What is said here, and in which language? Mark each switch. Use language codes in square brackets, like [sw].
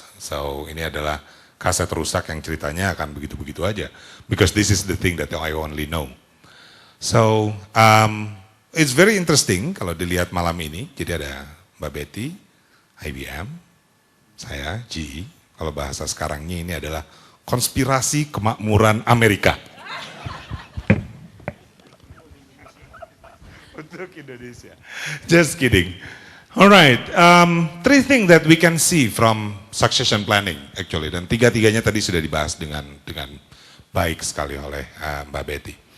[id] So ini adalah kaset rusak yang ceritanya akan begitu-begitu aja. [en] Because this is the thing that I only know. So it's very interesting [id] kalau dilihat malam ini. Jadi ada Mbak Betty, IBM, saya, GE. Kalau bahasa sekarangnya ini adalah konspirasi kemakmuran Amerika. Untuk Indonesia. [en] Just kidding. Alright, three things that we can see from succession planning actually. [id] Dan tiga-tiganya tadi sudah dibahas dengan baik sekali oleh Mbak Betty.